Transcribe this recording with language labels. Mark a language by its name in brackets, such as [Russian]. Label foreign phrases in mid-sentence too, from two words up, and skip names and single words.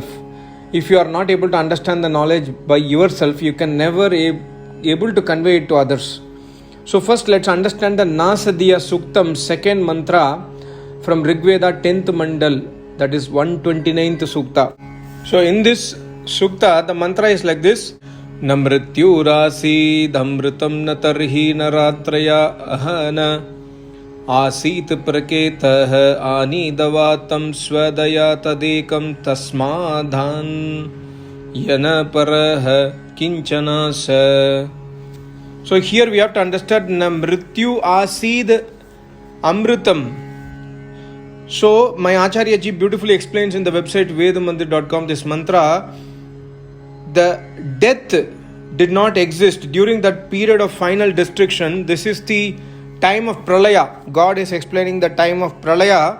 [English] If you are not able to understand the knowledge by yourself, you can never able to convey it to others. So first let's understand the Nasadiya Suktam, second mantra from Rigveda 10th Mandal, that is 129th Sukta. So in this Sukta, the mantra is like this. [Sanskrit] नमृत्युरसि धमृतम् नतर्हि नरात्रय अहन आसीत् प्रकेतः अनिदवातम् स्वदय तदेकम् तस्माद्धन् यन परः किञ्चन स. [English] So here we have to understand [Sanskrit] नमृत्यु असिद् अमृतम्. [English] So my Acharya ji beautifully explains in the website vedamandir.com this mantra. The death did not exist during that period of final destruction. This is the time of Pralaya. God is explaining the time of Pralaya.